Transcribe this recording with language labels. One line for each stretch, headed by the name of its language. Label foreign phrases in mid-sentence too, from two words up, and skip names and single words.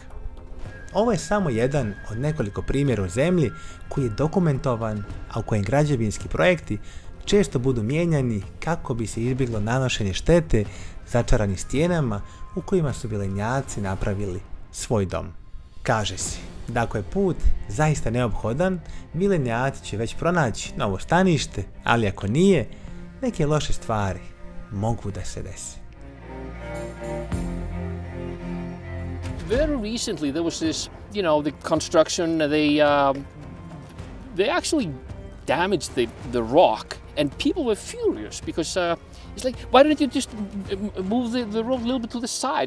Bosnian: Ovo je samo jedan od nekoliko primjera u zemlji koji je dokumentovan, a u kojem građevinski projekti često budu mijenjani kako bi se izbjeglo nanošenje štete začaranim stijenama u kojima su vilenjaci napravili svoj dom. Kaže se da ako je put zaista neophodan, vilenjaci će već pronaći novo stanište, ali ako nije, neke loše stvari mogu da se desi.
English: Very recently there was this, the construction, they actually damaged the rock, and people were furious because it's like, why don't you just move the road a little bit to the side?